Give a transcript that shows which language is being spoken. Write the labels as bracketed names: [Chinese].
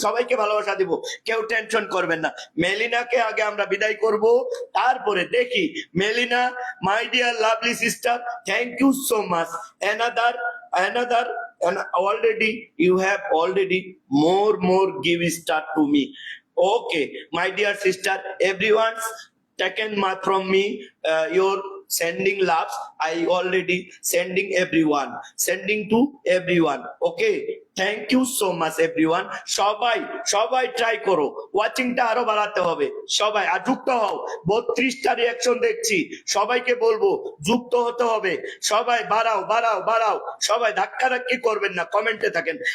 [Bangla] সবাইকে ভালোবাসা দিব, কেউ টেনশন করবেন না। মেলিনাকে আগে আমরা বিদায় করব, তারপরে দেখি। [English] Melina, my dear lovely sister, thank you so much. Another, and you have already more give start to me. Okay, my dear sister, everyone's taken from me your sending loves. I already sending everyone, sending to everyone. Okay, thank you so much everyone. [Bangla] সবাই সবাই try করো, ওয়াচিংটা আরো বাড়াতে হবে। সবাই আর যুক্ত হও, 32টা reaction দেখছি, সবাইকে বলবো যুক্ত হতে হবে। সবাই বাড়াও বাড়াও বাড়াও, সবাই ধাক্কাধাক্কি করবেন না, কমেন্টে থাকেন।